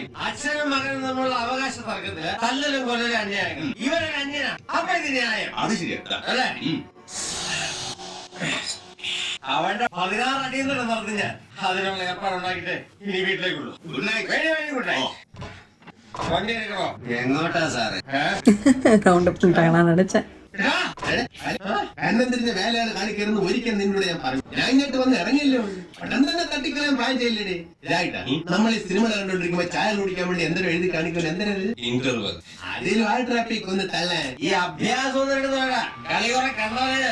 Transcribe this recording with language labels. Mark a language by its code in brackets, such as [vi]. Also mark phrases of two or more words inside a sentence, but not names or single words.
[ml] അച്ഛനും മകനും തമ്മിലുള്ള അവകാശ തർക്കത്തില് തല്ലലും കൊല്ലലും അന്യായങ്ങൾ. ഇവരൊരു അന്യനാ, അപ്പൊ ഇത് ന്യായം. അത് ശരിയാ അല്ലേ? അവന്റെ 16 അടിയിൽ നിന്ന് നടത്തി ഞാൻ. അതിനുള്ള ഏർപ്പാടുണ്ടാക്കിട്ട് ഇനി വീട്ടിലേക്കുള്ളൂ. [en] Good night. Good night. [ml] വണ്ടി എടുക്കണോ? എങ്ങോട്ടാ സാറേ? [en] round up [ta] பண்ணிட்டாங்களான்னு நினைச்சேன். [ml] അന്നത്തിന്റെ വേലയാണ് കാണിക്കരുന്ന് ഒരിക്കൽ നിന്നോട് ഞാൻ പറഞ്ഞു. ഞാൻ ഇങ്ങോട്ട് വന്ന് ഇറങ്ങിയല്ലോ, പെട്ടെന്ന് തന്നെ തട്ടിക്കളയാൻ പ്ലാൻ ചെയ്യില്ലേ? ഇതായിട്ടാ നമ്മൾ ഈ സിനിമ കണ്ടോണ്ടിരിക്കുമ്പോ ചായ കുടിക്കാൻ വേണ്ടി എന്തൊരു എഴുതി കാണിക്കുമല്ലോ. എന്തിനാ ഇന്റർവെൽ അതിലും ആ ട്രാഫിക് ഒന്ന് തള്ളാൻ ഈ അഭ്യാസം കളി കുറെ കണ്ടോളെ.